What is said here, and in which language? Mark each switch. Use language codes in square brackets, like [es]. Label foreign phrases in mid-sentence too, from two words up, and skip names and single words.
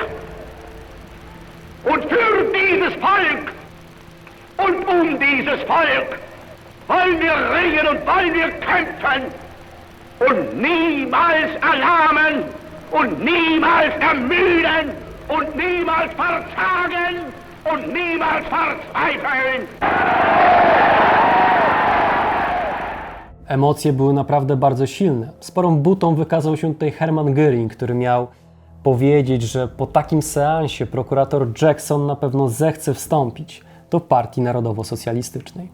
[de] Und für dieses Volk und um dieses Volk wollen wir ringen und wollen wir kämpfen und niemals erlahmen und niemals ermüden und niemals verzagen und niemals verzweifeln. [pl] Emocje były naprawdę bardzo silne. Sporą butą wykazał się tutaj Hermann Göring, który miał powiedzieć, że po takim seansie prokurator Jackson na pewno zechce wstąpić do Partii Narodowo-Socjalistycznej.